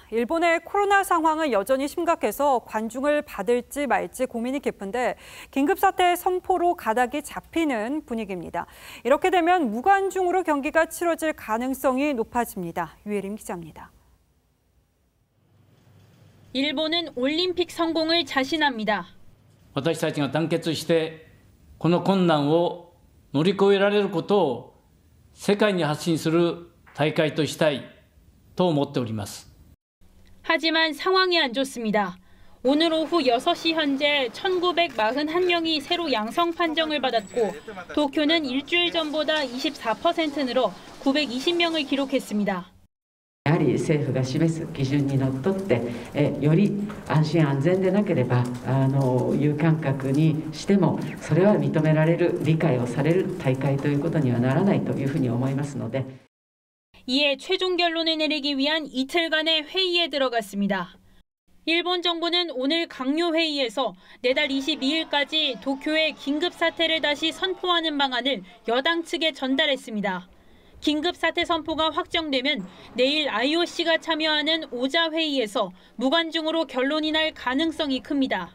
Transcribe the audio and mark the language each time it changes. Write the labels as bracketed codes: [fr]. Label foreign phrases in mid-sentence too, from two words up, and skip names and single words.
[ko] 일본의 코로나 상황은 여전히 심각해서 관중을 받을지 말지 고민이 깊은데 긴급사태 선포로 가닥이 잡히는 분위기입니다. 이렇게 되면 무관중으로 경기가 치러질 가능성이 높아집니다. 유혜림 기자입니다. 일본은 올림픽 성공을 자신합니다. [ja] 私たちが団結してこの困難を乗り越えられることを世界に発信する大会としたいと思っております. [ko] 하지만 상황이 안 좋습니다. 오늘 오후 6시 현재 1,941명이 새로 양성 판정을 받았고 도쿄는 일주일 전보다 24% 늘어 920명을 기록했습니다. [ja] やはり政府が示す基準にのっとってより安心安全でなければ有観客にしてもそれは認められる理解をされる大会ということにはならないというふうに思いますので [ko] 이에 최종 결론을 내리기 위한 이틀간의 회의에 들어갔습니다. 일본 정부는 오늘 강요 회의에서 내달 22일까지 도쿄의 긴급 사태를 다시 선포하는 방안을 여당 측에 전달했습니다. 긴급 사태 선포가 확정되면 내일 IOC가 참여하는 오자 회의에서 무관중으로 결론이 날 가능성이 큽니다.